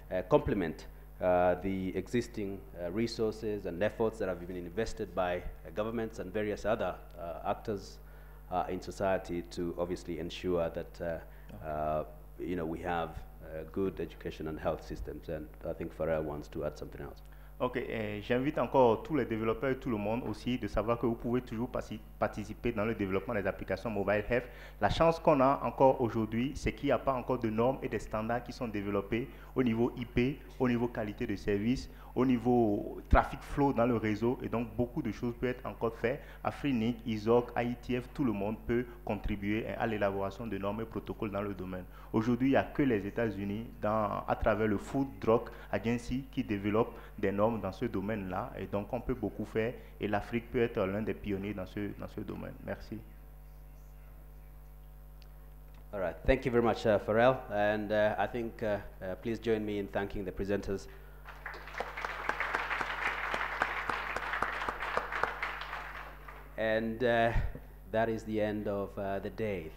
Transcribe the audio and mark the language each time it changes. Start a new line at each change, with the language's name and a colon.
English: complement the existing resources and efforts that have been invested by governments and various other actors in society to obviously ensure that we have good education and health systems. And I think Pharrell wants to add something else.
French: Ok, j'invite encore tous les développeurs et tout le monde aussi de savoir que vous pouvez toujours participer dans le développement des applications mobile health. La chance qu'on a encore aujourd'hui, c'est qu'il n'y a pas encore de normes et des standards qui sont développés au niveau IP, au niveau qualité de service, au niveau traffic flow dans le réseau, et donc beaucoup de choses peuvent être encore faites. Afrinic, ISOC, IETF, tout le monde peut contribuer à l'élaboration de normes et protocoles dans le domaine. Aujourd'hui, il n'y a que les États-Unis, à travers le Food Drug Agency, qui développe des normes dans ce domaine-là, et donc on peut beaucoup faire, et l'Afrique peut être l'un des pionniers dans ce domaine. Merci.
English: All right, thank you very much, Pharrell, and I think please join me in thanking the presenters. And that is the end of the day.